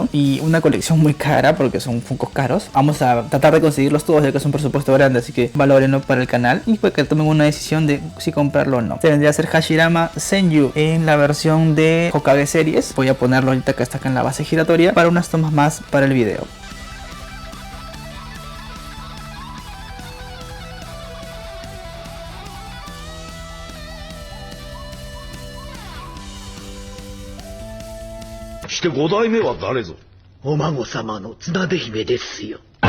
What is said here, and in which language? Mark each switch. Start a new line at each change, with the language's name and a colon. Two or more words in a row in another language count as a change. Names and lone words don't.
Spanish: Y y una colección muy cara porque son Funkos caros. Vamos a tratar de conseguirlos todos ya que es un presupuesto grande, así que valórenlo para el canal y pues que tomen una decisión de si comprarlo o no. Este vendría a ser Hashirama Senju en la versión de Hokage Series. Voy a ponerlo ahorita que está acá en la base giratoria para unas tomas más para el video.
Japanese: して5代目は誰ぞ。お孫様の綱手姫ですよ。